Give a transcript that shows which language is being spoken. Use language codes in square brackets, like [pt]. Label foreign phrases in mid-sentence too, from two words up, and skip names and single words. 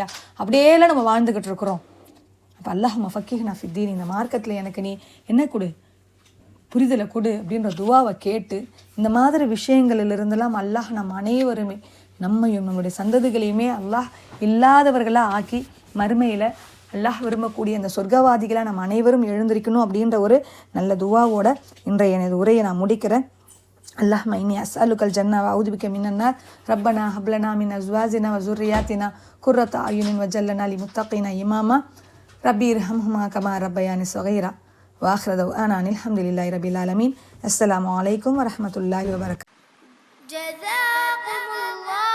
[ta] அப்படியேலாம் நம்ம வாழ்ந்துக்கிட்டு இருக்கிறோம். அப்போ [ar] اللهم فقهنا في الدين, [ta] இந்த மார்க்கத்தில் எனக்கு நீ என்ன கொடு, புரிதலை கொடு அப்படின்ற துவாவை கேட்டு இந்த மாதிரி விஷயங்களிலிருந்தெல்லாம் அல்லாஹ் நம் அனைவருமே நம்மையும் நம்முடைய சந்ததிகளையுமே அல்லாஹ் இல்லாதவர்களாக ஆக்கி மறுமையில் அல்லாஹ் விரும்பக்கூடிய அந்த சொர்க்கவாதிகளை நம்ம அனைவரும் எழுந்திருக்கணும் அப்படின்ற ஒரு நல்ல துவாவோட இன்றைய எனது உரையை நான் முடிக்கிறேன். [ar] اللهم إني أسألك الجنة وأعوذ بك من النار ربنا هب لنا من أزواجنا وذرياتنا قرة أعين واجعلنا للمتقين إماما ربي ارحمهما كما ربياني صغيرا وآخر دعوانا أن الحمد لله رب العالمين. السلام عليكم ورحمة الله وبركاته.